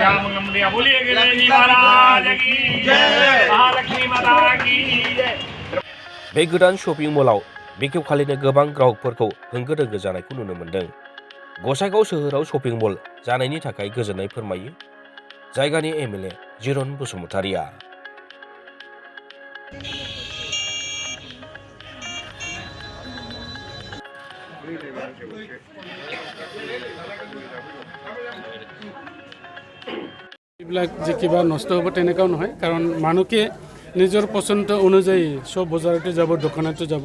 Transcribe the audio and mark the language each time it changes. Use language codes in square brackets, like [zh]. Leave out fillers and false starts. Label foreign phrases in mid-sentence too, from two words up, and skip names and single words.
[brx] बे गोदान शपिं मलाव बेखेवखालिनो गोबां ग्राहकफोरखौ होंगो दोंगो जानायखौ नुनो मोन्दों। गसाइगाव सोहोराव शपिं मल जानायनि थाखाय गोजोननाय फोरमायो जायगानि एमएलए जिरन बसुमतारिया। [as] এইবিলাক যে কিবা নষ্ট হ'ব তেনেকাও নহয়, কাৰণ মানুহকে নিজৰ পচন্দ অনুযায়ী সব বজাৰতে যাব, দোকানতে যাব।